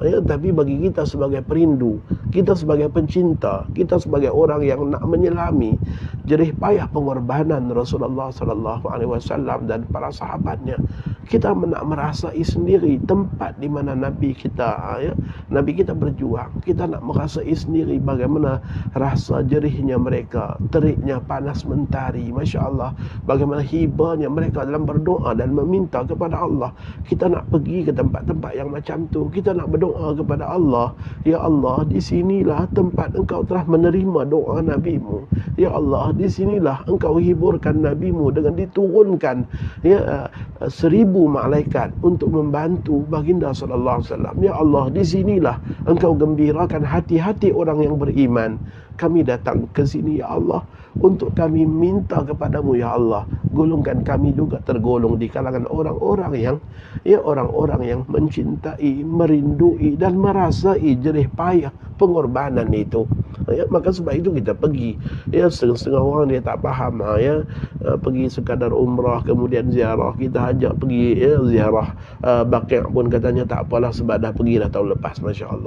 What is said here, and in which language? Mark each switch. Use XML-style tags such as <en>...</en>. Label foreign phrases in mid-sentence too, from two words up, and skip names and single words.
<ms>Tapi bagi kita sebagai perindu, kita sebagai pencinta, kita sebagai orang yang nak menyelami jerih payah pengorbanan Rasulullah</ms> <ar>صلى الله عليه وسلم</ar> <ms>dan para sahabatnya, kita nak merasai sendiri tempat di mana Nabi kita berjuang. Kita nak merasai sendiri bagaimana rasa jerihnya mereka, teriknya panas mentari, masya-Allah, bagaimana hibahnya mereka dalam berdoa dan meminta kepada Allah. Kita nak pergi ke tempat-tempat yang macam tu. Kita nak berdoa kepada Allah, ya Allah, di sinilah tempat engkau telah menerima doa Nabi-Mu. Ya Allah, di sinilah engkau hiburkan Nabi-Mu dengan diturunkan 1000 malaikat untuk membantu baginda</ms> <ar>صلى الله عليه وسلم.</ar> <ms>Ya Allah, di sinilah engkau gembirakan hati-hati orang yang beriman. Kami datang ke sini, ya Allah, untuk kami minta kepadamu, ya Allah, golongkan kami juga tergolong di kalangan orang-orang yang orang-orang yang mencintai, merindui dan merasai jerih payah pengorbanan itu. Maka sebab itu kita pergi. Setengah-setengah orang dia tak faham, pergi sekadar umrah kemudian ziarah. Kita ajak pergi ziarah Baqi' pun katanya tak apalah sebab dah pergi dah tahun lepas, masya-Allah.</ms>